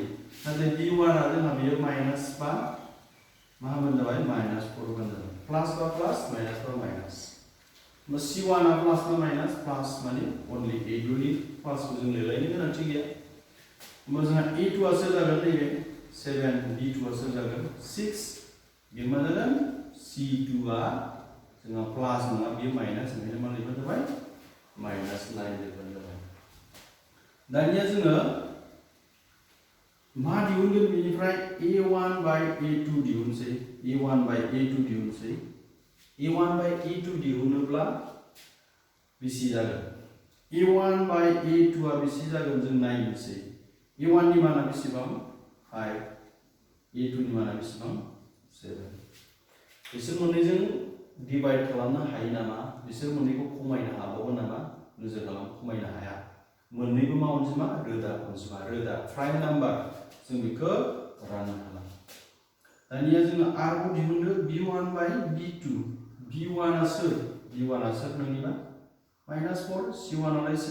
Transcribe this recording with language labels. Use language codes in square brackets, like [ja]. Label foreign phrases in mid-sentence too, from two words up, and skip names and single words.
[brx] नाथाय b1 आ जोंहा बेयो माइनास बा मा होनबानो जाबाय -4 होनबानो जाबाय प्लास बा प्लास माइनास बा माइनास होमबा c1 आ प्लास बा माइनास प्लास माने अनलि a2 प्लासखौ जों लिरलायनो गोनांथि गैया होमबा जोंहा a2 आ सोर जागोन नैबे 7 b2 आ सोर जागोन 6 बे मा जागोन c2 आ जोंहा प्लास नङा बेयो माइनास ओंखायनो मा लिरबानो जाबाय -9 लिरबानो जाबाय दानिया जोङो मा दिहुनगोन बेनिफ्राय a1 by a2 दिहुनसै a1 by a2 दिहुनसै a1 by a2 दिहुनोब्ला बेसे जागोन a1 by a2 आ बेसे जागोन जों नायनोसै a1 नि माना बेसेबां 5 a2 नि माना बेसेबां 7 बिसोर मोननैजों डिवाइड खालामनो हायो नामा बिसोर मोननैखौ खमायनो हाबावो नामा नोजोर खालाम खमायनो हाया मोननैबो मा अनजिमा रोदा अनजिमा रोदा [en] prime number [brx] जों बेखौ राननो हाला दानिया जोङो आरोबाव दिहुनदो b1 by b2 b1 आ सोर नोंनिबा -4 c1 आलाय